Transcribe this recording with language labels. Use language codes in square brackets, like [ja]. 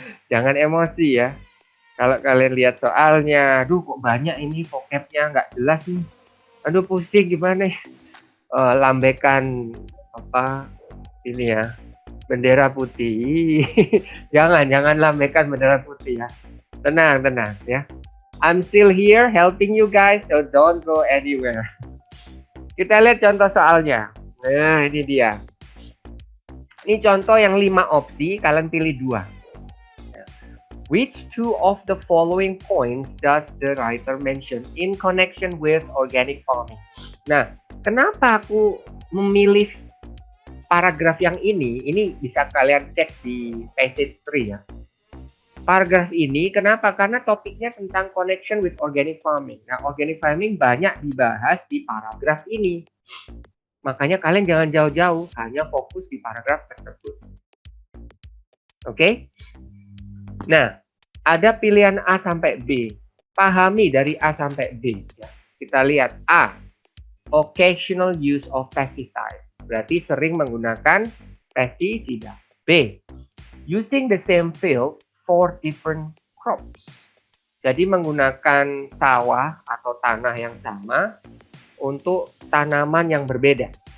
[id] Jangan emosi ya. Kalau kalian lihat soalnya, aduh kok banyak ini vocabnya nggak jelas nih. Aduh pusing gimana ya? Lambaikan apa ini ya, bendera putih. Jangan lambaikan bendera putih ya. Tenang ya. [en] I'm still here helping you guys, so don't go anywhere. [id] Kita lihat contoh soalnya. Nah, ini dia. Ini contoh yang 5 opsi, kalian pilih 2. [en] Which two of the following points does the writer mention in connection with organic farming? [id] Nah, kenapa aku memilih paragraf yang ini? Ini bisa kalian cek di passage 3 ya. Paragraf ini kenapa? Karena topiknya tentang [en] connection with organic farming. [id] Nah, organic farming banyak dibahas di paragraf ini. Makanya kalian jangan jauh-jauh, hanya fokus di paragraf tersebut. Oke? Nah, ada pilihan A sampai B. Pahami dari A sampai B. Ya. Kita lihat A. [en] Occasional use of pesticide. [id] Berarti sering menggunakan pestisida. B. [en] Using the same field for different crops. [id] Jadi menggunakan sawah atau tanah yang sama untuk tanaman yang berbeda.